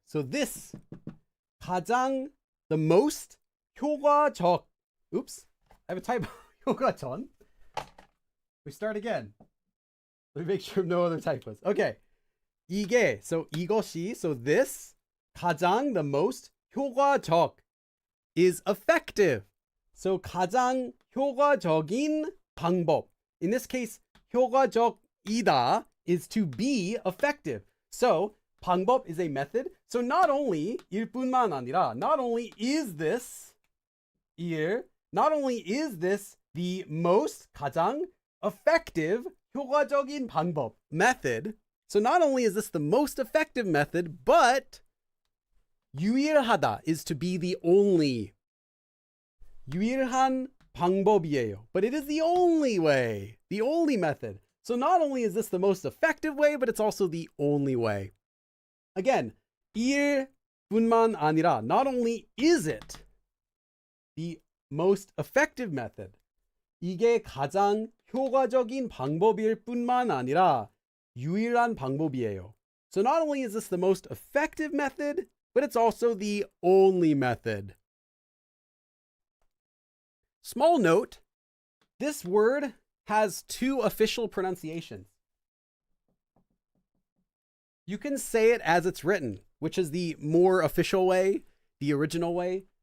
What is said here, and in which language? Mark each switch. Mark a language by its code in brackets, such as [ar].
[en] So this, 가장, the most, 효과적. Oops, I have a typo. 효과전. We start again. Let me make sure no other typos. Okay. 이게, so 이것이, so this, 가장, the most, 효과적 is effective. So [ko] 가장 효과적인 방법. [en] In this case, 효과적이다 is to be effective. So 방법 is a method. So not only 일뿐만 아니라, not only is this 일, not only is this the most 가장 effective 효과적인 방법 method. So not only is this the most effective method, but 유일하다 is to be the only. [ko] 유일한 방법이에요. [en] But it is the only way, the only method. So not only is this the most effective way, but it's also the only way. Again, 일뿐만 아니라, not only is it the most effective method, [ko] 이게 가장 효과적인 방법일 뿐만 아니라 유일한 방법이에요. [en] So not only is this the most effective method, but it's also the only method. Small note, this word has two official pronunciations. You can say it as it's written, which is the more official way, the original way.